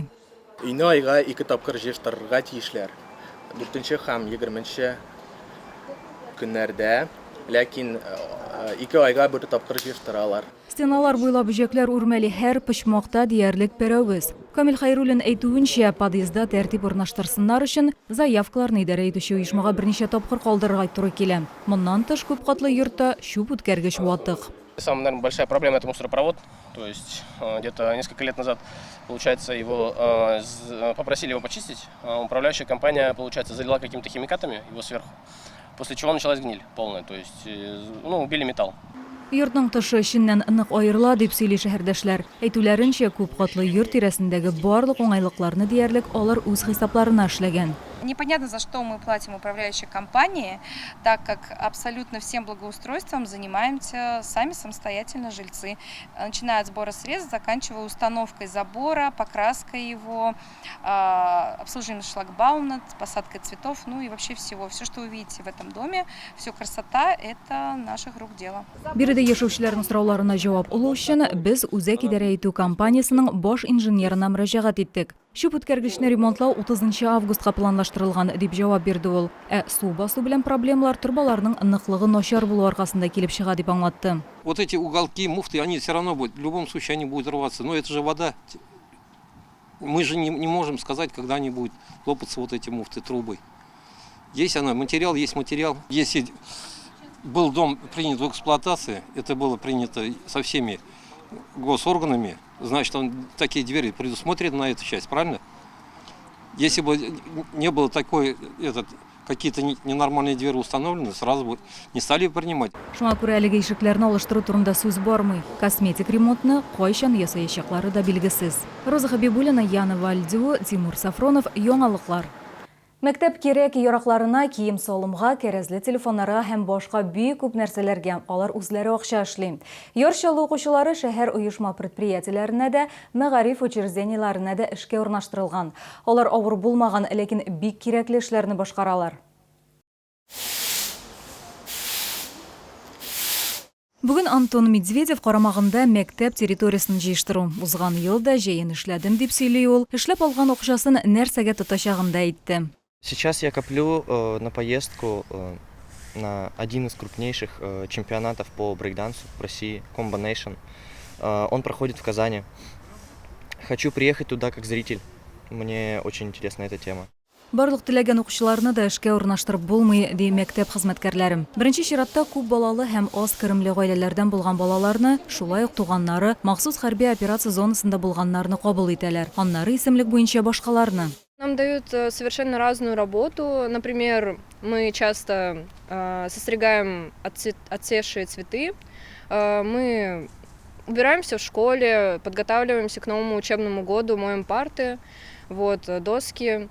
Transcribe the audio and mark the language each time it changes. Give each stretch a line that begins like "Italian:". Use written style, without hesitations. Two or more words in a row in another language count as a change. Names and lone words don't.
Tatar: Өйне айга 2 тапкыр җыештырырга тиешләр. 4 һәм 20 көннәрдә, ләкин 2 айга бер тапкыр җыештыралар. Стеналар буйлап бөҗәкләр үрмәли, һәр почмакта диярлек пәрәвез. Камил Хайруллин әйтүенчә, подъездда тәртип урнаштырсыннар өчен заявкаларны идарә итүче оешмага берничә тапкыр калдырырга туры килә. Моннан тыш күп катлы йортта чүп үткәргеч ватык.
Russian: Самая, наверное, большая проблема – это мусоропровод. То есть где-то несколько лет назад, получается, его попросили его почистить. Управляющая компания, получается, залила какими-то химикатами его сверху. После чего началась гниль полная, то есть убили металл.
Tatar: Йортның тышы эшеннән нык аерыла дип сөйли шәһәрдәшләр. Әйтүләренчә, күп катлы йорт тирәсендәге барлык уңайлыкларны диярлек алар үз хисапларына эшләгән. Непонятно, за что мы платим управляющей компании, так как абсолютно всем благоустройством занимаемся сами самостоятельно жильцы. Начиная от сбора средств, заканчивая установкой забора, покраской его, обслуживанием шлагбаума, посадкой цветов, ну и вообще всего. Все, что вы видите в этом доме, все красота, это наших рук дело. Биредә яшәүчеләрнең сорауларына җавап алу өчен без Үзәк идарә итү компаниясының баш инженерына мөрәҗәгать иттек. Чүп үткәргечне ремонтлау 30 августка планлаштырылган дип җавап бирде ул. Су басу белән проблемалар турбаларның ныклыгы начар булу аркасында килеп чыга дип аңлатты.
Russian: Вот эти уголки, муфты, они все равно будут, в любом случае они будут рваться. Но это же вода. Мы же не можем сказать, когда они будут лопаться вот эти муфты, трубы. Есть она, материал, есть материал. Если был дом принят в эксплуатации, это было принято со всеми госорганами, значит, такие двери предусмотрены на эту часть, правильно? Если бы не было такой, какие-то ненормальные двери установлены, сразу бы не стали принимать.
Tatar: Шуңа күрә әлеге ишекләрне алыштыру турында сүз бармый. Косметик ремонтны кайчан ясаячаклары да билгесез. Роза Хабибуллина, Яна Вальдю, Тимур Сафронов, яңалыклар. Мәктәп керек яракларына, кием салымга, кәрәзле телефоннарга һәм башка бик күп нәрсәләргә алар үзләре акча эшли. Чаллы укучылары шәһәр оешма предприятиеләренә дә, мәгариф учреждениеләренә дә эшкә урнаштырылган. Алар авыр булмаган, ләкин бик кирәкле эшләрне башкаралар. Бүген Антон Медведев карамагында мәктәп территориясын җыештыру. Узган елда җәен эшләдем дип сөйли ул. Эшләп алган акчасын нәрсәгә тотачагын да әйтте.
Russian: Сейчас я коплю на поездку на один из крупнейших чемпионатов по брейкдансу в России, Combination. Он проходит в Казани. Хочу приехать туда как зритель. Мне очень интересна эта тема.
Tatar: Барлык теләгән укучыларны да эшкә урнаштырып булмый, ди мәктәп хезмәткәрләре. Беренче чиратта күп балалы һәм аз керемле гаиләләрдән булган балаларны, шулай ук туганнары, махсус хәрби операция зонасында булганнарны кабул итәләр. Аннары исемлек буенча башкаларны.
Russian: Нам дают совершенно разную работу. Например, мы часто состригаем отсевшие цветы. Мы убираемся в школе, подготавливаемся к новому учебному году, моем парты, доски.